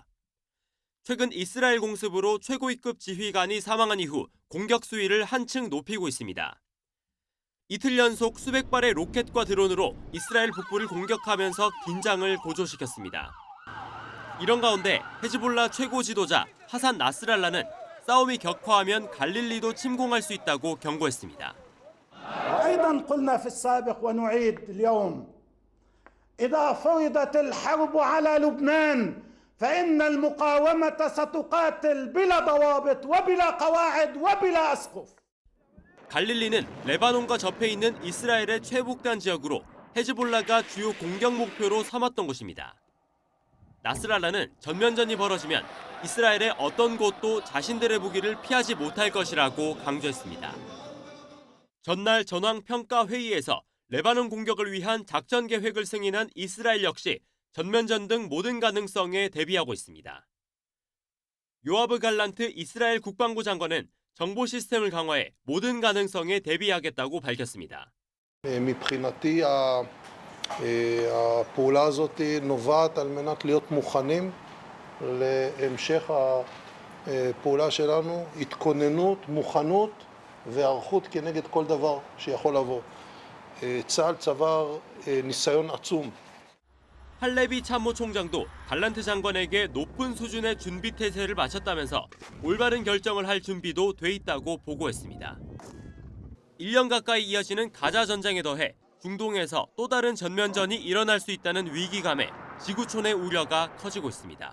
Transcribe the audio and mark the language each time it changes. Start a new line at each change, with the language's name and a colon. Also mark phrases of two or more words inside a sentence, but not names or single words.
Korean: 최근 이스라엘 공습으로 최고위급 지휘관이 사망한 이후 공격 수위를 한층 높이고 있습니다. 이틀 연속 수백 발의 로켓과 드론으로 이스라엘 북부를 공격하면서 긴장을 고조시켰습니다. 이런 가운데 헤즈볼라 최고 지도자 하산 나스랄라는 싸움이 격화하면 갈릴리도 침공할 수 있다고 경고했습니다.
Arabic: وأيضا قلنا في السابق ونعيد اليوم إذا فرضت الحرب على لبنان فإن المقاومة ستقاتل بلا ضوابط وبلا قواعد وبلا أسقف.
Korean: 갈릴리는 레바논과 접해 있는 이스라엘의 최북단 지역으로 헤즈볼라가 주요 공격 목표로 삼았던 곳입니다. 나스랄라는 전면전이 벌어지면 이스라엘의 어떤 곳도 자신들의 무기를 피하지 못할 것이라고 강조했습니다. 전날 전황평가 회의에서 레바논 공격을 위한 작전 계획을 승인한 이스라엘 역시 전면전 등 모든 가능성에 대비하고 있습니다. 요아브 갈란트 이스라엘 국방부 장관은 정보 시스템을 강화해 모든 가능성에 대비하겠다고 밝혔습니다.
Hebrew: מבחינתי הפעולה הזאת נובעת על מנת להיות מוכנים להמשך הפעולה שלנו, התכוננות, מוכנות והיערכות כנגד כל דבר שיכול לבוא. צה"ל צבר ניסיון עצום.
Korean: 할레비 참모총장도 갈란트 장관에게 높은 수준의 준비 태세를 마쳤다면서 올바른 결정을 할 준비도 돼 있다고 보고했습니다. 1년 가까이 이어지는 가자 전쟁에 더해 중동에서 또 다른 전면전이 일어날 수 있다는 위기감에 지구촌의 우려가 커지고 있습니다.